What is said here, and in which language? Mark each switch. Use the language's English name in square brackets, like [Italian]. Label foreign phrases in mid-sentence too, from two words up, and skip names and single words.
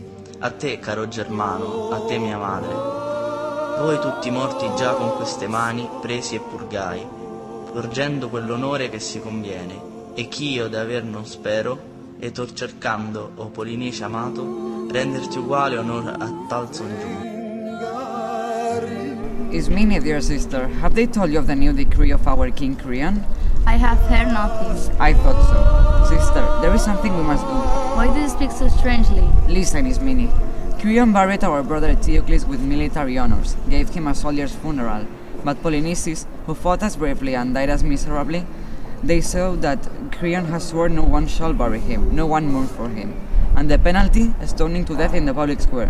[Italian] A te, caro Germano, a te mia madre. Voi tutti morti già con queste mani presi e purgai, porgendo quell'onore che si conviene, e ch'io d'aver non spero, e tor cercando, o Polinice amato, renderti uguale onor a tal songiuro. [English] Ismini, dear sister, have they told you of the new decree of our King Creon? I have heard nothing. I thought so. Sister, there is something we must do. Why do you speak so strangely? Listen, Ismini. Creon buried our brother Eteocles with military honors, gave him a soldier's funeral, but Polynices, who fought as bravely and died as miserably, they saw that Creon has sworn no one shall bury him, no one mourn for him, and the penalty, stoning to death in the public square.